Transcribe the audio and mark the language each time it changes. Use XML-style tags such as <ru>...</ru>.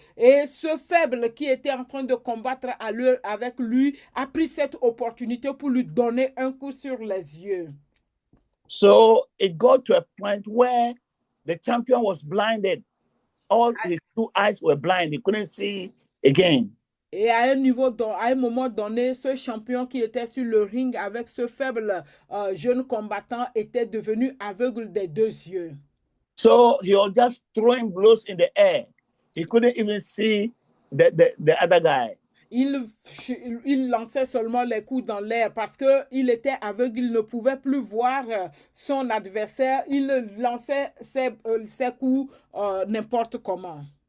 <fr>Et ce faible qui était en train de combattre avec lui a pris cette opportunité pour lui donner un coup sur les yeux.</fr> <en>So it got to a point where the champion was blinded. All his two eyes were blind. He couldn't see again.</en> <fr>Et à un moment donné, ce champion qui était sur le ring avec ce faible jeune combattant était devenu aveugle des deux yeux.</fr> <en>So he was just throwing blows in the air. He couldn't even see the other guy.</en> <fr>Il lançait seulement les coups dans l'air parce qu'il était aveugle, il ne pouvait plus voir son adversaire. Il lançait ses coups n'importe comment.</fr>